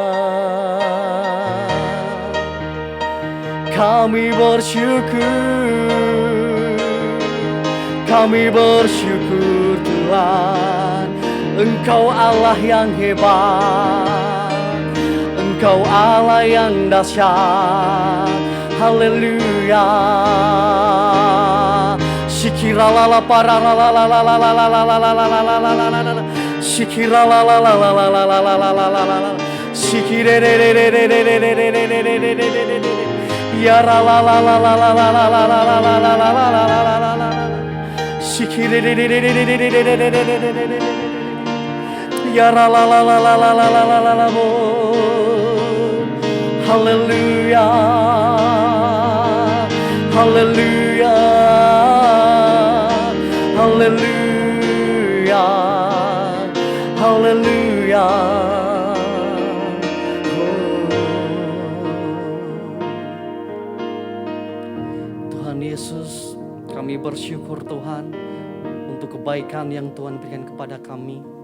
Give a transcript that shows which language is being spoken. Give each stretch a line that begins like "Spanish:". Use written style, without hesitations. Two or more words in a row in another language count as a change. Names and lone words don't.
Indonesian: Kami bersyukur Tuhan, Engkau Allah yang hebat, Engkau Allah yang dahsyat. Haleluya. Shikira la la para la la la la la la la la la la la la la la la la. Shikira la la la la la la la la la la la la. Shikire re re re re re re re re re re re re re re. Ya la la la la la la la la la la la la la la la la la la la. Shikire re re re re re re re re re re re re re. Ya la la la la la la la la la la la. Haleluya, haleluya, haleluya, haleluya. Tuhan Yesus, kami bersyukur Tuhan untuk kebaikan yang Tuhan berikan kepada kami.